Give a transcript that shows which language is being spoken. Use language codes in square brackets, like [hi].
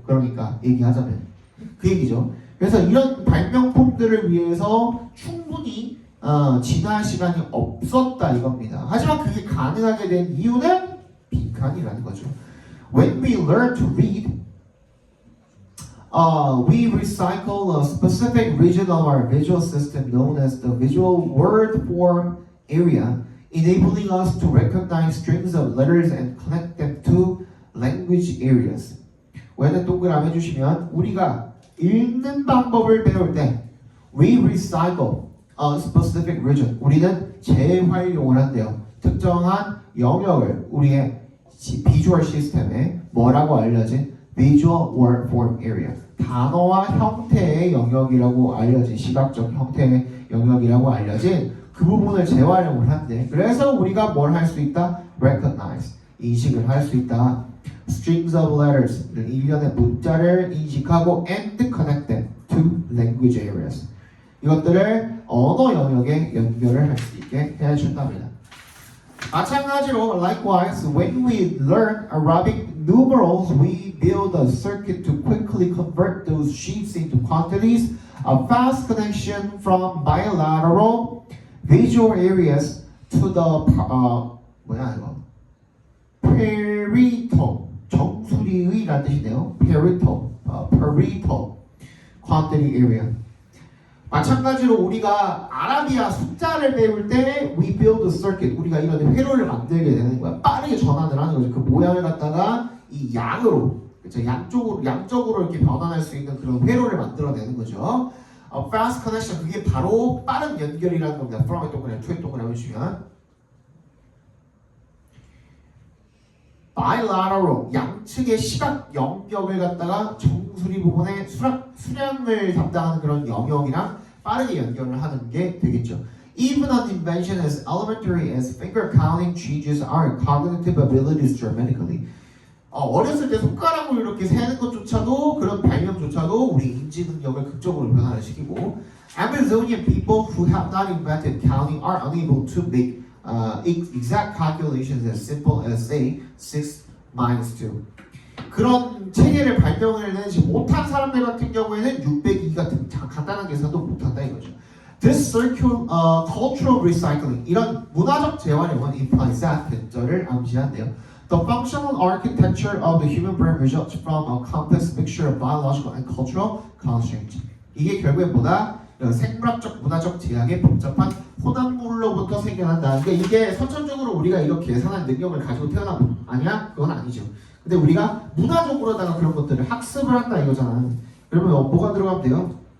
[ko] 그러니까 얘기하자면 그 얘기죠. 그래서 이런 발명품들을 위해서 충분히 진화할 시간이 없었다 이겁니다. 하지만 그게 가능하게 된 이유는 빈칸이라는 거죠. [en] When we learn to read, we recycle a specific region of our visual system known as the visual word form area, enabling us to recognize strings of letters and connect them to language areas. [ko] 왜는 동그라미 해주시면 우리가 읽는 방법을 배울 때 [en] we recycle a specific region. [ko] 우리는 재활용을 한대요. 특정한 영역을 우리의 비주얼 시스템에 뭐라고 알려진 [en] visual word form area. [ko] 단어와 형태의 영역이라고 알려진 시각적 형태의 영역이라고 알려진 그 부분을 재활용을 한대. 그래서 우리가 뭘 할 수 있다? recognize. 인식을 할 수 있다. [en] strings of letters. [ko] 일련의 문자를 인식하고 [en] and connect them to language areas. [ko] 이것들을 언어 영역에 연결을 할 수 있게 해준답니다. 마찬가지로 [en] likewise when we learn Arabic numerals we build a circuit to quickly convert those sheets into quantities. A fast connection from bilateral visual areas to the [ko] 뭐야 이거 [en] parietal [ko] 정수리의라는 뜻이네요. [en] parietal quantity area. [ko] 마찬가지로 우리가 아라비아 숫자를 배울 때 [en] we build a circuit. [ko] 우리가 이런 회로를 만들게 되는 거야. 빠르게 전환을 하는 거죠. 그 모양을 갖다가 이 양으로, 그렇죠? 양적으로 이렇게 변환할 수 있는 그런 회로를 만들어내는 거죠. [en] fast connection [ko] 그게 바로 빠른 연결이라는 겁니다. from의 동그라미, to의 동그라미 해주시면 bilateral 양측의 시각 영역을 갖다가 정수리 부분에 수량을 담당하는 그런 영역이랑 빠르게 연결을 하는 게 되겠죠. [en] Even an invention as elementary as finger counting changes our cognitive abilities dramatically. [ko] 어렸을 때 손가락으로 이렇게 세는 것조차도 그런 발명조차도 우리 인지 능력을 극적으로 변화를 시키고 [en] Amazonian people who have not invented counting are unable to make exact calculations as simple as say 6 minus 2. [ko] 그런 체계를 발명을 내지 못한 사람들 같은 경우에는 602 같은 간단한 계산도 못한다 이거죠. [en] This cultural recycling [ko] 이런 문화적 재활용은 [en] implies that [ko] 근절을 암시한대요. [en] The functional architecture of the human brain results from a complex mixture of biological and cultural constraints. [ko] 이게 결국에 뭐다? 생물학적, 문화적 제약의 복잡한 혼합물로부터 생겨난다. 그러니까 이게 선천적으로 우리가 이렇게 계산할 능력을 가지고 태어난 거 아니야? 그건 아니죠. 근데 우리가 문화적으로다가 그런 것들을 학습을 한다 이거잖아. 그러면 뭐가 들어가면 돼요?